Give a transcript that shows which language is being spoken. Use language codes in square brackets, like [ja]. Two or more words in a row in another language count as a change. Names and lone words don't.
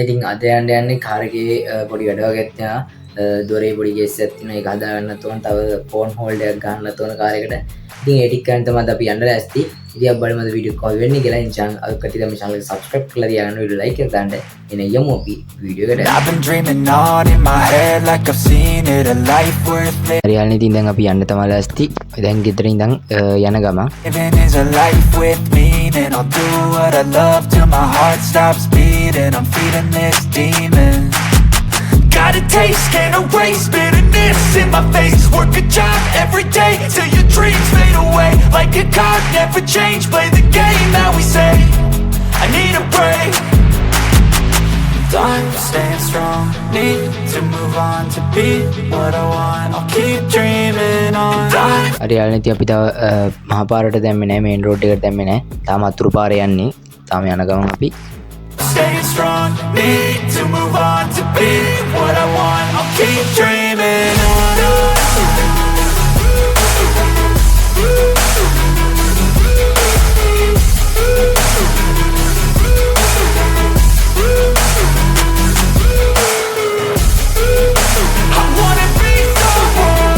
[si] ඉතින් අද යන්නේ කාර් එකේ පොඩි වැඩක් තියෙනවා. දොරේ පොඩි කේස් එකක් තියෙනවා. ඒක හදා ගන්න තෝරන තව [en] phone holder [si] එකක් ගන්න තෝරන කාර් එකට. ඉතින් ඒ ටික ගන්න තමයි අපි යන්න ලෑස්ති. ඉතින් අපි බලමු අද වීඩියෝ එක කොහොම වෙන්නේ කියලා. ඉතින් අද කටි තමයි channel එක subscribe කරලා තියාගන්න වීඩියෝ like එක දාන්න. එන යමු අපි වීඩියෝ එකට. [en] I've been dreaming on in my head like I've seen it, a life worth living. [si] හරි යාළුවනේ ඉතින් දැන් අපි යන්න තමයි ලෑස්ති. දැන් ගෙදර ඉඳන් යන ගමන් [en] Living is a life with meaning. I'll do what I love till my heart stops beating. I'm feeding this demon. Got a taste, can't erase bitterness in my face. Work a job every day till your dreams fade away. Like a card, never change. Play the game that we say. I need a break. I'm staying strong. Need to move on to be what I want. I'll keep dreaming on. [si] හරි යාළුවනේ ඉතින් අපි තව මහා පාරට දැම්මේ නැහැ, [en] main road [si] එකට දැම්මේ නැහැ. තාම අතුරු පාරේ යන්නේ. තාම යන ගමන් අපි [en] Staying strong, need to move on to be what I want. I'll keep dreaming on. I wanna be someone.